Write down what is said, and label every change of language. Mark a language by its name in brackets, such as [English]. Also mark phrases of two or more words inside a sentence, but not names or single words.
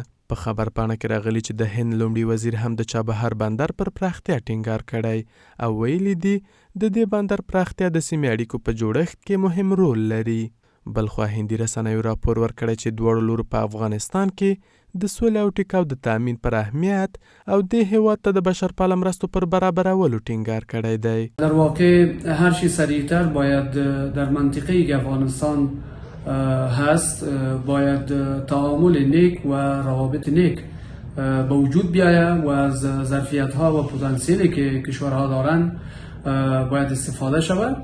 [Pashto] په خبرپاڼه کې راغلي چې د هند لومړي وزیر هم د چابهار بندر پر پراختیا ټینګار کړی او ویلي دي د دې بندر پراختیا د سیمې اړیکو په جوړښت کې مهم رول لري. بلخوا هندي رسنیو راپور ورکړی چې دواړو لورو په افغانستان کې د سولې او ټیکاو د تامین پر اهمیت او د هیواد ته د بشرپاله مرستو پر برابرولو ټینګار کړی دی. [Persian] در واقع هر چی سریعتر باید در منطقه که افغانستان هست باید تعامل نیک و روابط نیک به وجود بیاید و از ظرفیت ها و پتانسیلی که کشورها دارند باید استفاده شود.